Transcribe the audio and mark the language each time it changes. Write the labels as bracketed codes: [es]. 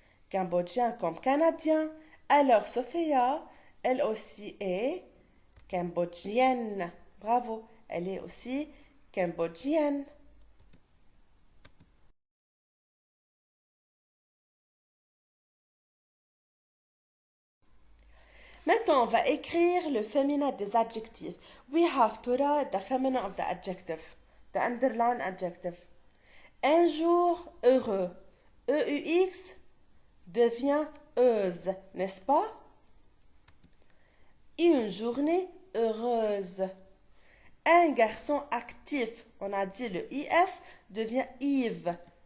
[fr] Cambodgien comme canadien. Alors, Sophia, elle aussi est cambodgienne. Bravo, elle est aussi cambodgienne. Maintenant, on va écrire le féminin des adjectifs. [en] We have to write the feminine of the adjective, the underline adjective. [fr] Un jour heureux. E-U-X devient heureuse, n'est-ce pas? Une journée heureuse. Un garçon actif, on a dit le IF, devient Yves.